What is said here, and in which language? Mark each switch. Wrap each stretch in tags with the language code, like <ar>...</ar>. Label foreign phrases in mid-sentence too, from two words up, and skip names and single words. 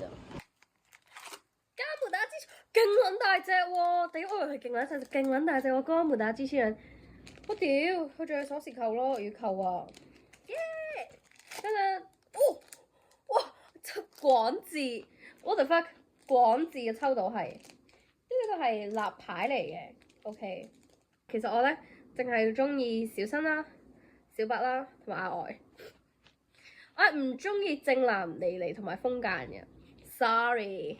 <yue>加門打機勁撚大隻喎！頂，我以為係勁撚大隻喎，加門打機器人。我屌，佢仲有鎖匙扣咯，要扣啊！耶！等等，哇！廣字 ，</yue> <en>what the fuck？</en> <yue>廣字嘅抽到係呢個係立牌嚟嘅 ，OK。其實我咧淨係中意小新啦、小白啦同埋阿呆，我係唔中意正男妮妮同埋風間嘅 ，sorry。</yue>